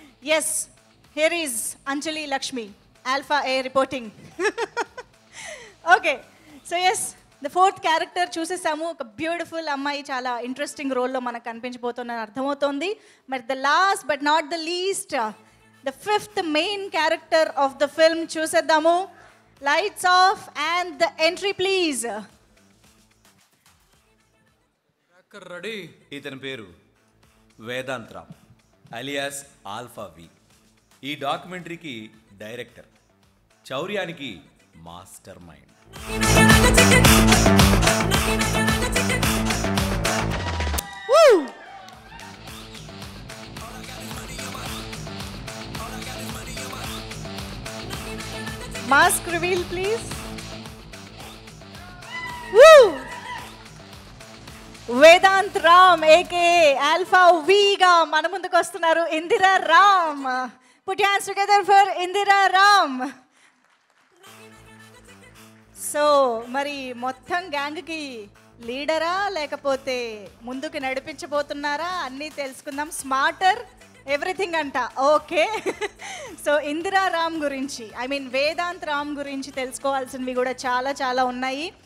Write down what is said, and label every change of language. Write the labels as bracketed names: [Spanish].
[English] Yes, here is Anjali Lakshmi, Alpha A reporting. Okay, so yes, the 4th character [Telugu] చూసేసాము. ఒక beautiful అమ్మాయి చాలా interesting రోల్లో మనకు కనిపించబోతుందని అర్థమవుతోంది. మరి [English] the last but not the least, the 5th main character of the film [Telugu] చూసేద్దాము. [English] Lights off and the entry please. Ready. [Telugu] ఇతని పేరు వేదాంత్ రామ్ అలియాస్ ఆల్ఫా వి. ఈ డాక్యుమెంటరీకి director, చౌర్యానికి master mind. [English] Mask reveal please. Woo! [Telugu] Vedant Ram AK alpha వీగా మన ముందుకు వస్తున్నారు Indira Ram. [English] Put your hands together for Indira Ram. [Telugu] So మరి మొత్తం గ్యాంగ్కి లీడరా లేకపోతే ముందుకు నడిపించబోతున్నారా అన్నీ తెలుసుకుందాం. స్మార్టర్ ఎవ్రీథింగ్ అంట. ఓకే, సో ఇందిరా రామ్ గురించి, ఐ మీన్ వేదాంత్ రామ్ గురించి తెలుసుకోవాల్సినవి కూడా చాలా చాలా ఉన్నాయి.